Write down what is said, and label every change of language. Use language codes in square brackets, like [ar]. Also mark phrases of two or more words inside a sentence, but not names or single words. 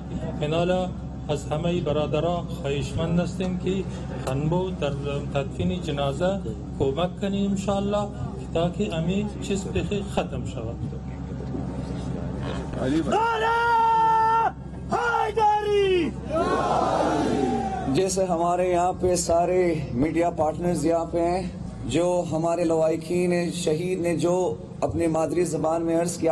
[fa] منالا از همه برادران خواهشمند هستیم که خنبو در تدفین جنازه کمک کنیم انشاءالله تاکہ امی چیز بخیر ختم شود۔ [ur] جیسے ہمارے یہاں پہ سارے میڈیا پارٹنرز یہاں پہ ہیں، جو ہمارے لواحقین شہید نے جو اپنی مادری زبان میں عرض کیا،